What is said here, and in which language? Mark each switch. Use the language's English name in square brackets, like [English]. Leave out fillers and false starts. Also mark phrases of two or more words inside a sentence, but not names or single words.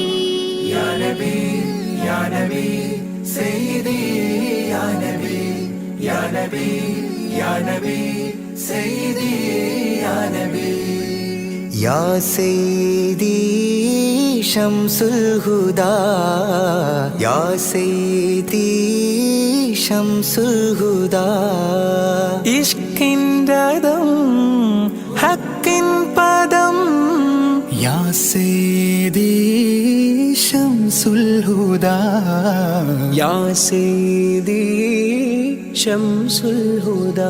[Arabic] يا نبي يا نبي سيدي يا نبي يا نبي يا نبي سيدي يا نبي يا سيدي شمس الهدى يا سيدي شمس الهدى [Malayalam] ഇഷ്കിൻറദം ഹക്കിൻ പദം [Arabic] യാ സയ്യിദി ശംസുൽ ഹുദാ [Malayalam] യാ സയ്യിദി ശംസുൽ ഹുദാ